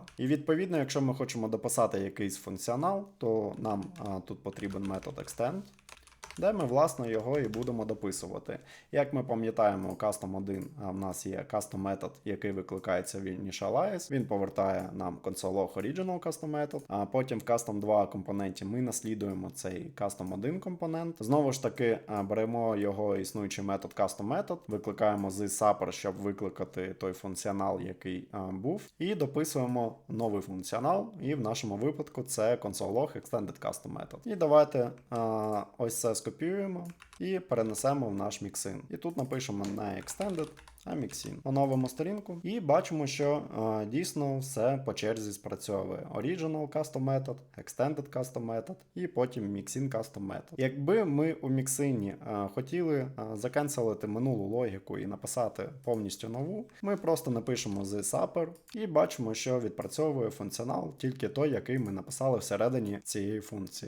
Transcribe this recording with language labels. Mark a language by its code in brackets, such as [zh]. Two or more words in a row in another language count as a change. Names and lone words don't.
[uk] І відповідно, якщо ми хочемо дописати якийсь функціонал, то нам тут потрібен метод extend, де ми, власне, його і будемо дописувати. Як ми пам'ятаємо, у Custom 1 в нас є custom метод, який викликається в initialize. Він повертає нам console.log [en] original custom [uk] метод. А потім в Custom 2 компоненті ми наслідуємо цей Custom 1 компонент. Знову ж таки, беремо його існуючий метод custom метод, викликаємо з supper, щоб викликати той функціонал, який був, і дописуємо новий функціонал. І в нашому випадку це console.log [en] extended custom [uk] метод. І давайте ось це скопіюємо і перенесемо в наш міксин. І тут напишемо не extended, а mixin. Оновимо сторінку і бачимо, що дійсно все по черзі спрацьовує. [en] Original custom [uk] метод, [en] extended custom [uk] метод і потім [en] mixin custom [uk] метод. Якби ми у міксині хотіли закенселити минулу логіку і написати повністю нову, ми просто напишемо з supper і бачимо, що відпрацьовує функціонал тільки той, який ми написали всередині цієї функції.